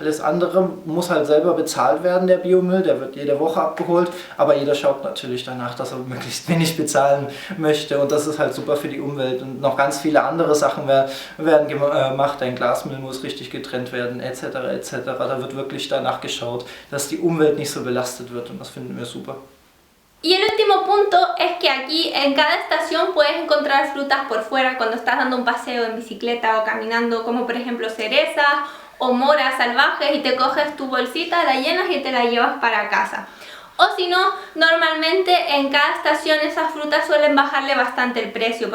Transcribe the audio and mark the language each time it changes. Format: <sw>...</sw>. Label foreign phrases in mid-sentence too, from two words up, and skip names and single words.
<de>Alles andere muss halt selber bezahlt werden, der Biomüll, der wird jede Woche abgeholt, aber jeder schaut natürlich danach, dass er möglichst wenig bezahlen möchte und das ist halt super für die Umwelt und noch ganz viele andere Sachen werden gemacht, dein Glasmüll muss richtig getrennt werden, etc. etc. Da wird wirklich danach geschaut, dass die Umwelt nicht so belastet wird und das finden wir super.</de> <es>Y el último punto es que aquí en cada estación puedes encontrar frutas por fuera cuando estás dando un paseo en bicicleta o caminando, como por ejemplo cerezas o moras salvajes y te coges tu bolsita, la llenas y te la llevas para casa. O si no, normalmente en cada estación esas frutas suelen bajarle bastante el precio.</es>